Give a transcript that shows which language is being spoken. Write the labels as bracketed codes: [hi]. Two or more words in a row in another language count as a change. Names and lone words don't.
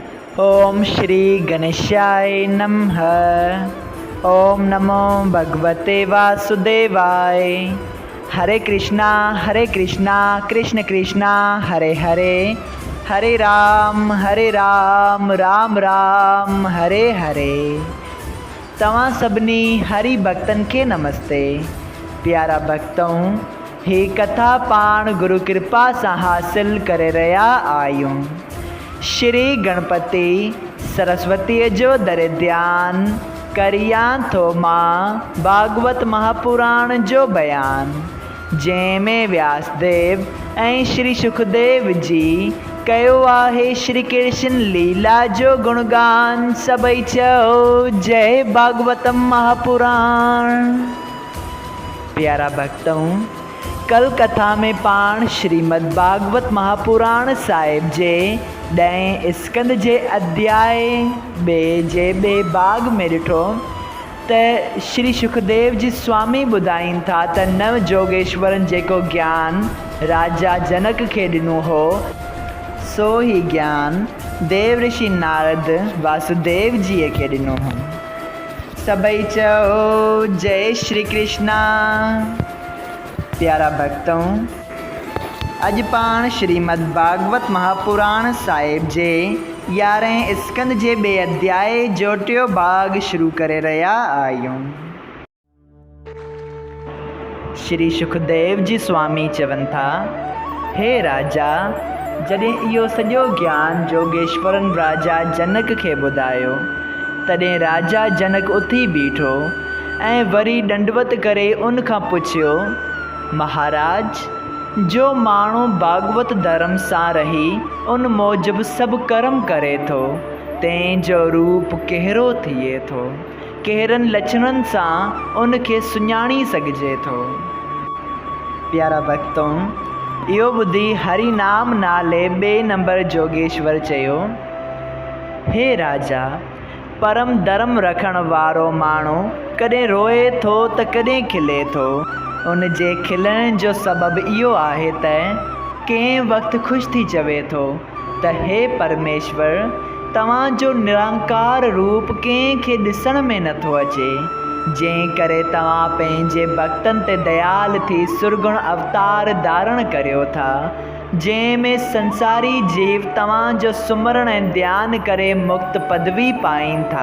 [sa] ओम श्री गणेशाय नमः। ओम नमो भगवते वासुदेवाय। हरे कृष्णा कृष्ण कृष्णा हरे हरे, हरे राम राम राम हरे हरे। [sd] तव्हां सभिनी हरि भक्तन के नमस्ते। प्यारा भक्तों, ही कथा पाण गुरु कृपा से हासिल करे रहा आयूं। श्री गणपति सरस्वती जो दर ध्यान करिया थो मां भागवत महापुराण जो बयान, जंहिंमें व्यासदेव ऐं श्री सुखदेव जी कयो आहे श्री कृष्ण लीला जो गुणगान। सभई चओ जय भागवतम महापुराण। प्यारा भक्तों, कल कथा में पाण श्रीमद् भागवत महापुराण साहिब जे 10 स्कंद जे अध्याय बे भाग में ॾिठो त श्री सुखदेव जी स्वामी ॿुधाइनि था त नव जोगेश्वरन जेको ज्ञान राजा जनक खे ॾिनो हो, सो ही ज्ञान देव ऋषि नारद वासुदेव जी खे ॾिनो हो। सभई चओ जय श्री कृष्णा। प्यारा भक्तों, अज पाण श्रीमद् भागवत महापुराण साहिब जे 11 स्कंद जे बे अध्याय जो 3 भाग शुरू करे रहा आयूं। श्री सुखदेव जी स्वामी चवन था, हे राजा, जॾहिं इहो सॼो ज्ञान जोगेश्वरन राजा जनक खे ॿुधायो, तॾहिं राजा जनक उथी बीठो ऐं वरी दंडवत करे उन खां पुछियो, महाराज, जो माण्हू भागवत धर्म सां रही उन मूजिब सभु कर्म करे थो, तंहिंजो रूप कहिड़ो थिए थो, कहिड़नि लक्षणनि सां उन खे सुञाणी सघिजे थो। प्यारा भक्तों, इहो ॿुधी हरि नाम नाले 2 नंबर जोगेश्वर चयो, हे राजा, परम धर्म रखण वारो माण्हू कॾहिं रोए थो त कॾहिं खिले थो। उन जे खिलण जो सबबु इहो आहे त कंहिं वक़्तु ख़ुशि थी चवे थो त हे परमेश्वर, तव्हांजो निरंकार रूप कंहिंखे ॾिसण में नथो अचे, जंहिं करे तव्हां पंहिंजे भक्तनि ते दयाल थी सुरगुण अवतार धारण करियो था, जंहिंमें संसारी जीव तव्हांजो सुमरण ऐं ध्यानु करे मुक्त पदवी पाइनि था।